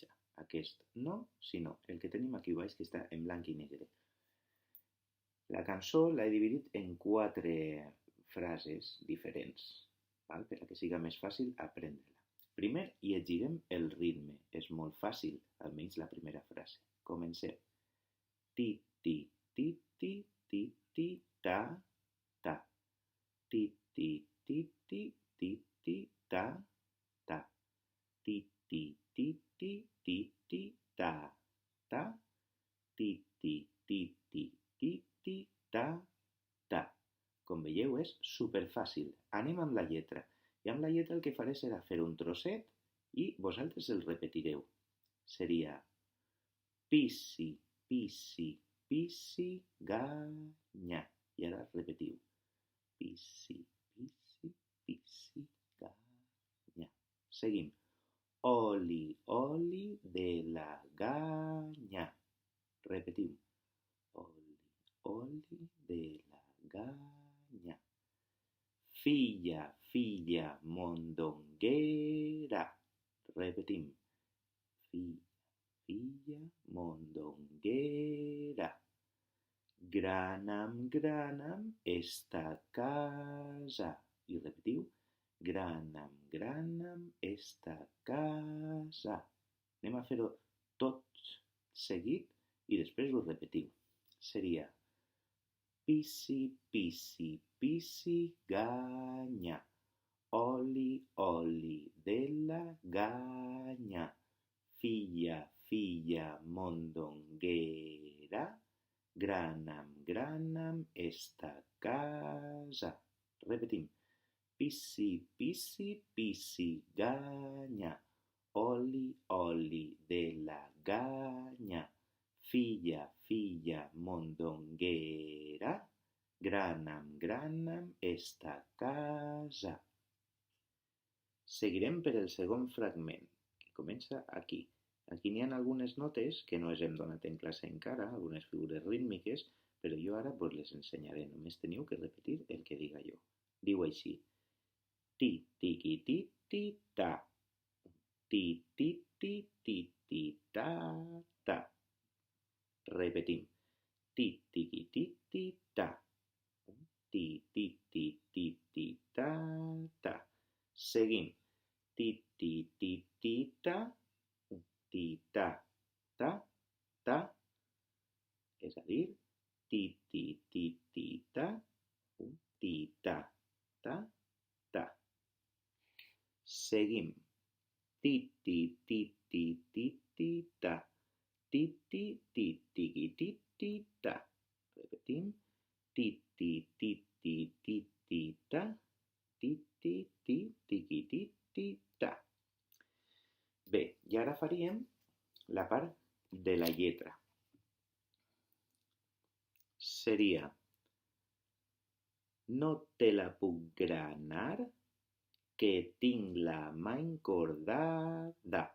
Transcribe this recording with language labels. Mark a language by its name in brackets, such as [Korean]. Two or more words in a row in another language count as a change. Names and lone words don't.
[Catalan] Aquest no, sinó el que tenim aquí baix que està en blanc i negre. La cançó l'he dividit en 4 frases diferents, per a que siga més fàcil aprendre-la. Primer llegirem el ritme, és molt fàcil, almenys la primera frase. Comencem. Ti, ti, ti, ti, ti, ti, ta, ta. Ti, ti, ti, ti, ti, ti, ta, ta. Ti, ti, ti, ti, ti, ti, ta, ta. Ti, ti, ti, ti, ti, ti, ta, ta. Com veieu és superfàcil. Anem amb la lletra. I amb la lletra el que faré serà fer un trosset i vosaltres el repetireu. Seria pisi, pisi, pisi, ganya. I ara repetiu. Pisi, pisi, pisi, ganya. Seguim. Oli, oli de la ganya. Repetim. Oli, oli de la ganya. Filla, filla mondonguera. Repetim. Filla, filla mondonguera. Granam esta casa. I repetiu. Granam esta casa. Anem a fer-ho tot seguit i després ho repetiu. Seria pisi, pisi, pisi, ganya. Oli, oli de la ganya. Filla, filla mondonguera. Granam esta casa. Repetim. Pisi, pisi, pisi, ganya. Oli, oli de la ganya. Filla, filla mondonguera. Granam esta casa. Seguirem per el segon fragment, que comença aquí. Aquí n'hi ha algunes notes que no us hem donat en classe encara, algunes figures rítmiques, però jo ara vos les ensenyaré. Només teniu que repetir el que diga jo. Diu així. Ti, tiqui, ti, ti, ta. Ti, ti, ti, ti, ti, ta, ta. Repetim. Ti, tiqui, ti, ti, ta. Ti, ti, ti, ti, ti, ta, ta. Seguim. Ti, ti, ti, ti, ta. Ti, ta, ta, ta. És a dir, ti, ti, ti, ti, ta. Ti, ta, ta, ta. Seguim. Ti, ti, ti, ti, ti, ti, ta. Ti, ti, ti, tiqui, ti, ti, ta. Repetim. Ti, ti, ti, ti, ti, ti, ta. Ti, ti, ti, tiqui, ti, ti, ta. Bé, i ara faríem la part de la lletra. Seria no te la puc granar que tinc la mà encordada.